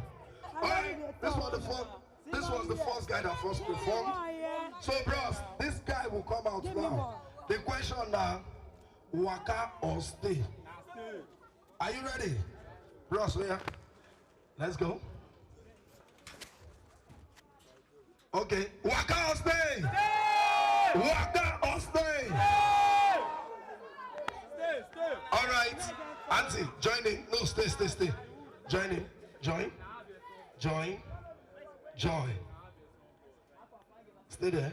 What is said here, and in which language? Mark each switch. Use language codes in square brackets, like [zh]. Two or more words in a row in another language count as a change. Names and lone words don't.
[en] Alright, this was the first guy that first performed. So, bros, this guy will come out now. The question now, waka or stay? Are you ready? Bros, yeah. Let's go. Okay, waka or stay? Waka or stay? All right, Auntie, join in. No, stay. Join in. Join. Stay there.